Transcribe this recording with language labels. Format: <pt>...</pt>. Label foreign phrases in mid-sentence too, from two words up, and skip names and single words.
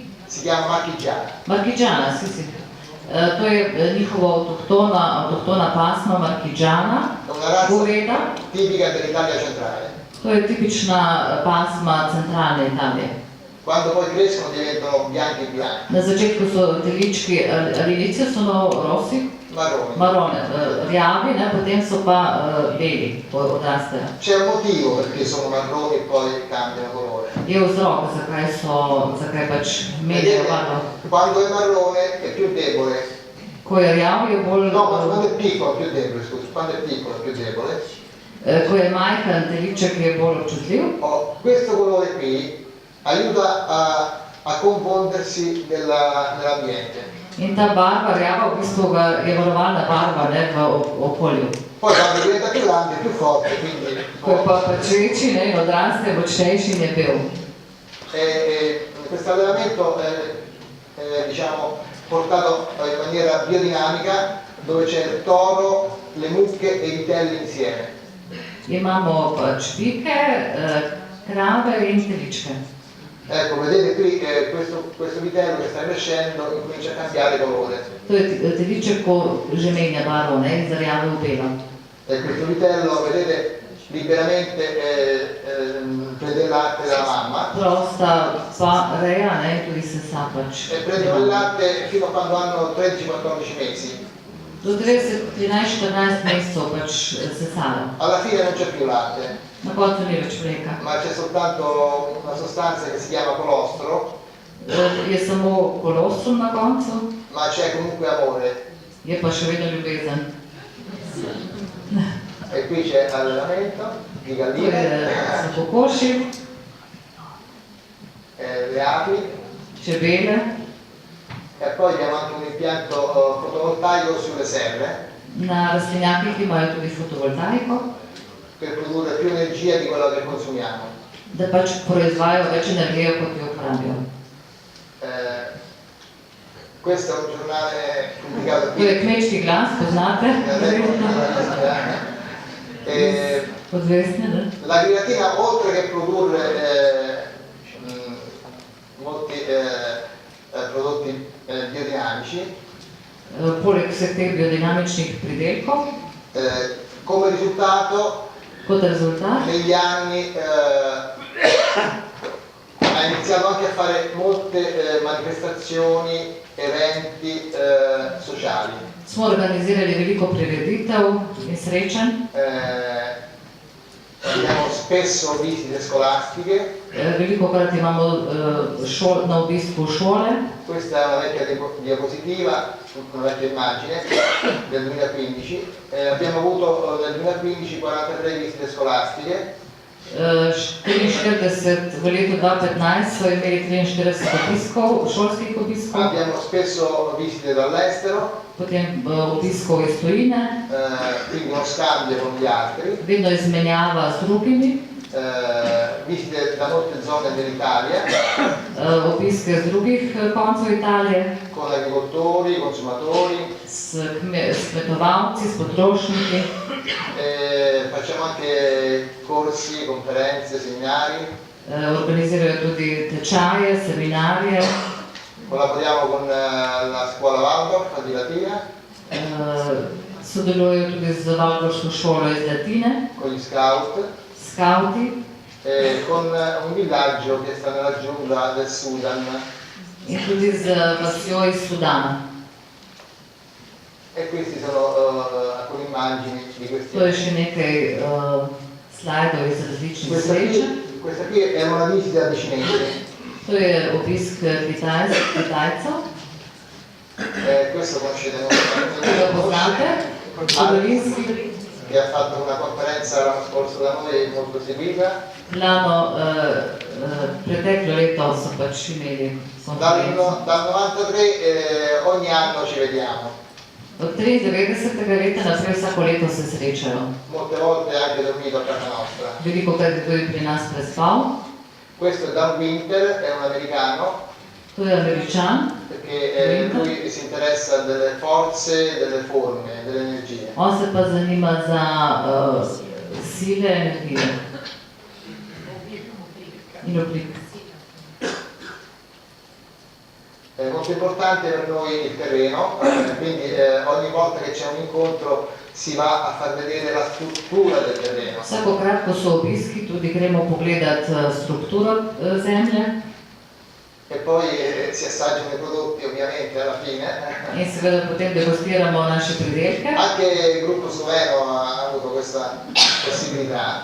<it>Si chiama marchigiana. Marchigiana, sì.</it> <sl>To je njihova avtohtona pasma marchigiana, goveda.</sl> <it>Tipica dell'Italia centrale.</it> <sl>To je tipična pasma centralne Italije.</sl> <it>Quando poi crescono diventano bianchi.</it> <sl>Na začetku so telički</sl> <it>all'inizio sono rossi, marrone,</it> <sl>rjavi, potem so pa beli, odrastejo.</sl> <it>C'è un motivo perché sono marroni e poi cambiano colore.</it> <sl>Je vzrok, zakaj pač menjajo barvo.</sl> <it>Quando è marrone è più debole.</it> <sl>Ko je rjav, je bolj...</sl> <it>No, quando è piccolo è più debole, scusa, quando è piccolo è più debole.</it> <sl>Ko je majhen teliček, je bolj občutljiv.</sl> <it>Questo colore qui aiuta a confondersi nell'ambiente.</it> <sl>In ta barva, rjava, v bistvu je varovalna barva v okolju.</sl> <it>Poi quando diventa più grande, più forte, quindi...</it> <sl>Ko pa pač večji, in odraste, močnejši in je bel.</sl> <it>Questo allevamento è diciamo, portato in maniera biodinamica, dove c'è il toro, le mucche e i vitelli insieme.</it> <sl>Imamo pač pike, krave in teličke.</sl> <it>Ecco, vedete qui questo vitello che sta crescendo incomincia a cambiare colore.</it> <sl>To je teliček, ko že menja barvo, iz rjave v belo.</sl> <it>E questo vitello, vedete, liberamente prende il latte dalla mamma.</it> <sl>Prosta pa reja, tudi sesa pač.</sl> <it>E prendono il latte fino a quando hanno 13-14 mesi.</it> <sl>Do 13-14 mesecev pač sesajo.</sl> <it>Alla fine non c'è più latte.</it> <sl>Na koncu ni več mleka.</sl> <it>Ma c'è soltanto una sostanza che si chiama colostro.</it> <sl>Je samo kolostrum na koncu.</sl> <it>Ma c'è comunque amore.</it> <sl>Je pa še vedno ljubezen.</sl> <it>E qui c'è allevamento di galline.</it> <sl>So kokoši.</sl> <it>Le api.</it> <sl>Čebele.</sl> <it>E poi abbiamo anche un impianto fotovoltaico sulle serre.</it> <sl>Na rastlinjakih imajo tudi fotovoltaiko.</sl> <it>Per produrre più energia di quello che consumiamo.</it> <sl>Da pač proizvajajo več energije, kot jo uporabijo.</sl> <it>Questo è un giornale pubblicato qui.</it> <sl>To je Kmečki glas, poznate?</sl> <it>L'agricoltura, oltre che produrre molti prodotti biodinamici,</it> <sl>poleg vseh teh biodinamičnih pridelkov,</sl> <it>come risultato,</it> <sl>kot rezultat,</sl> <it>negli anni ha iniziato anche a fare molte manifestazioni, eventi sociali.</it> <sl>Smo organizirali veliko prireditev in srečanj.</sl> <it>Abbiamo spesso visite scolastiche.</it> <sl>Velikokrat imamo na obisku šole.</sl> <it>Questa è una vecchia diapositiva, una vecchia immagine del 2015. Abbiamo avuto nel 2015 43 visite scolastiche. 44,</it> <sl>v letu 2015 so imeli 43 obiskov, šolskih obiskov.</sl> <it>Abbiamo spesso visite dall'estero.</it> <sl>Potem obiskov iz tujine.</sl> <it>Quindi uno scambio con gli altri.</it> <sl>Vedno izmenjava z drugimi.</sl> <it>Visite da molte zone dell'Italia.</it> <sl>Obiske z drugih koncev Italije.</sl> <it>Con agricoltori, consumatori.</it> <sl>S kmetovalci, s potrošniki.</sl> <it>Facciamo anche corsi, conferenze, seminari.</it> <sl>Organizirajo tudi tečaje, seminarje.</sl> <it>Collaboriamo con la scuola Waldorf di Latina.</it> <sl>Sodelujejo tudi z Waldorfsko šolo iz Latine.</sl> <it>Con gli scout. Scouti. Con un villaggio che sta nella giungla del Sudan.</it> <sl>In tudi z vasjo iz Sudana.</sl> <it>E questi sono alcune immagini di questi.</it> <sl>To je še nekaj slajdov iz različnih srečanj.</sl> <it>Questa qui è una visita di cinesi.</it> <sl>To je obisk Kitajcev.</sl> <it>Questo conoscete molto. Che ha fatto una conferenza l'anno scorso da noi molto seguita.</it> <sl>L'anno preteklo leto so pač imeli conferenza.</sl> <it>Dal 93 ogni anno ci vediamo.</it> <sl>Od 93. leta naprej vsako leto se srečajo.</sl> <it>Molte volte anche dormito a casa nostra.</it> <sl>Velikokrat je tudi pri nas prespal.</sl> <it>Questo è Dan Winter, è un americano.</it> <sl>To je Američan.</sl> <it>Perché lui si interessa delle forze, delle forme, delle energie.</it> <sl>On se pa zanima za sile, energije. In oblik.</sl> <it>È molto importante per noi il terreno, quindi ogni volta che c'è un incontro si va a far vedere la struttura del terreno.</it> <sl>Vsakokrat, ko so obiski, tudi gremo pogledati strukturo zemlje.</sl> <it>E poi si assaggiano i prodotti ovviamente alla fine.</it> <sl>In seveda potem degustiramo naše pridelke.</sl> <it>Anche il gruppo sloveno ha avuto questa possibilità.</it>